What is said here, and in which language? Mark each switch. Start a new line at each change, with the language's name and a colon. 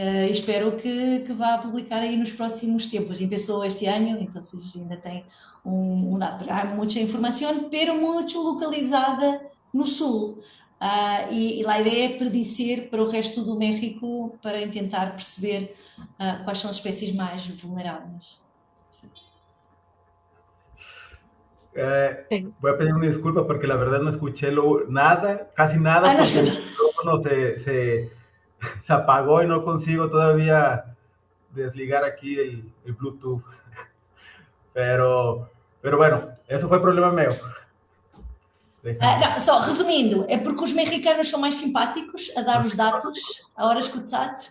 Portuguese: Espero que vá publicar aí nos próximos tempos. Empezou este ano, então ainda tem há muita informação, pero muito localizada no sul. E a ideia é predizer para o resto do México para tentar perceber quais são as espécies mais vulneráveis.
Spanish: Sí. Voy a pedir una disculpa porque la verdad no escuché nada, casi nada, No porque el escucho. micrófono se apagó y no consigo todavía desligar aquí el Bluetooth. Pero bueno, eso fue problema mío.
Portuguese: Não, só resumindo, é porque os mexicanos são mais simpáticos a dar os dados, a hora escuchar.